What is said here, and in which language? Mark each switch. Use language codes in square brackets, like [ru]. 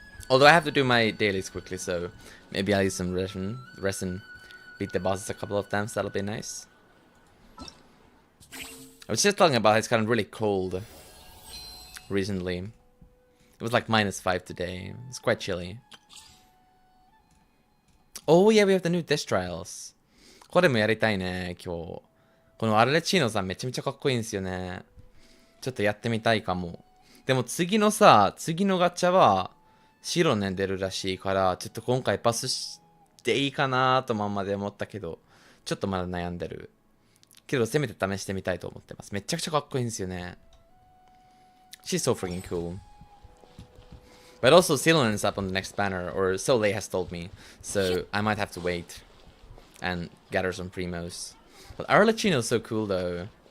[en] Although I have to do my dailies quickly, so maybe I'll use some rest and beat the bosses a couple of times. That'll be nice. I was just talking about how it's gotten really cold recently. It was like -5 today. It's quite chilly. Oh yeah, we have the new Death Trials. [ja] これもやりたいね、今日。このアルレチーノさんめちゃめちゃかっこいいんですよね。ちょっとやってみたいかも。でも次のガチャは白ね出るらしいから、ちょっと今回パスしていいかなとまで思ったけど、ちょっとまだ悩んでる。けどせめて試してみたいと思ってます。めちゃくちゃかっこいいんですよね。 [en] She's so freaking cool. But also Silen's up on the next banner, or so Lei has told me. So I might have to wait and gather some primos. But Arlecchino's so cool though.